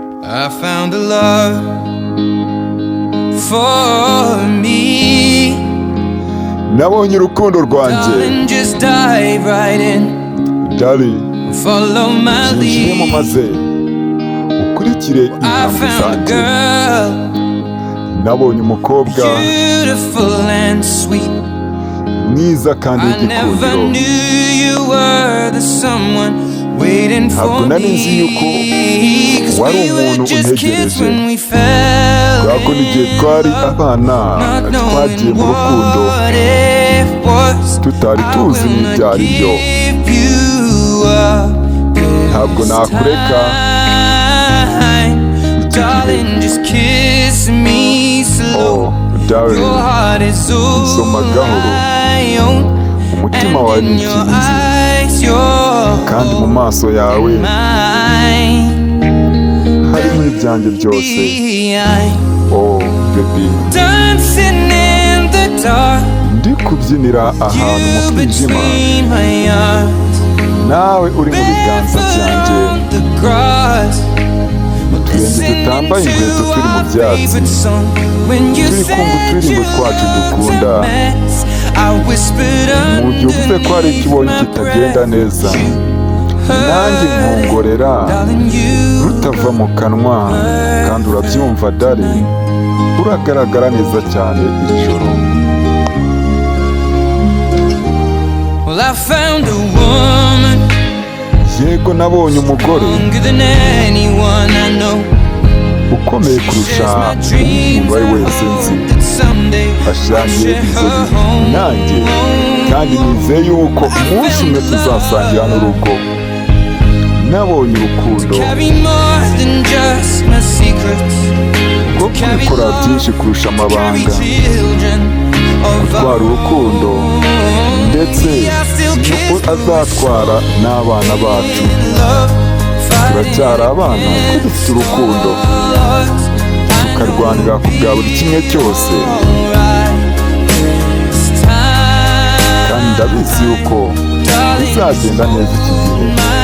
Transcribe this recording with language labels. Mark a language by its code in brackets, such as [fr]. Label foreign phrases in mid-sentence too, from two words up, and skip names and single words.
[en] I found a love for me. [rw] Nabonye urukundo rwanjye. [en] Darling, just dive right in. Darling, Follow my [rw] yinjiremo [en] lead. [rw] maze ukurikire [en] I [rw] intambwe [en] found a [rw] zanjye. [en] girl, [rw] Nabonye umukobwa [en] beautiful and sweet. [rw] mwiza kandi [en] I never [rw] w'igikundiro. [en] knew you were the someone waiting [rw] Ntabwo [en] for [rw] nari nzi yuko [en] me. 'Cause [rw] wari [en] we were [rw] umuntu [en] just kids [rw] untegereje. [en] when we fell [rw] Kubera ko n'igihe twari abana [en] not [rw] twagiye [en] knowing [rw] mu rukundo [en] what it was. [rw] tutari [en] I [rw] tuzi [en] will [rw] n'ibyo [en] not [rw] ari byo. [en] give you up [rw] Ntabwo [en] this [rw] nakureka. [en] time. Darling, just kiss me slow. Oh, darling, Your heart is [rw] nsoma [en] all [rw] gahoro. [en] I own. [rw] Umutima [en] And [rw] wawe ni [en] in your [rw] ikinzi [en] eyes, you're [rw] kandi mu maso yawe [en] mine. [rw] harimo ibyanjye byose. [en] Baby, Oh baby, dancing in the dark, [rw] ndi kubyinira ahantu mu [en] you [rw] mwijima, [en] between my arms, [rw] nawe uri mu biganza byanjye. [en] barefoot on the grass, [rw] Uturenge dutambaye inkweto turi mu byatsi, [en] favorite song. When you [rw] turi kumva [en] said [rw] uturirimbo [en] you [rw] twacu dukunda. [en] were a mess, I whispered [rw] Mu gihe uvuze ko hari icyo ubonye kitagenda neza, nanjye nkongorera [en] darling, you [rw] rutava mu kanwa, kandi urabyumva darling, uragaragara neza cyane iri joro. [en] well, I found a woman [rw] Yego nabonye umugore [en] stronger than anyone I know. [rw] ukomeye kurusha [en] Shares my [rw] umuntu [en] dreams. [rw] uwo ari [en] I [rw] we wese nzi. [en] hope that someday I'll [rw] Ashangiye [en] share [rw] inzozi [en] her home. [rw] nanjye, kandi nizeye yuko umunsi umwe tuzasangira n'urugo. Nabonye urukundo [en] Carry more than just my secrets. [rw] rwo kubikora byinshi kurusha [en] Carry [rw] amabanga, [en] children of [rw] gutwara [en] our [rw] urukundo [en] own. [rw] ndetse [en] I still [rw] nuko [en] kiss [rw] azatwara n'abana bacu. [en] love, [rw] Turacyari abana kuko dufite urukundo, tukarwanira ku bwa buri kimwe cyose, kandi ndabizi yuko bizagenda neza iki gihe.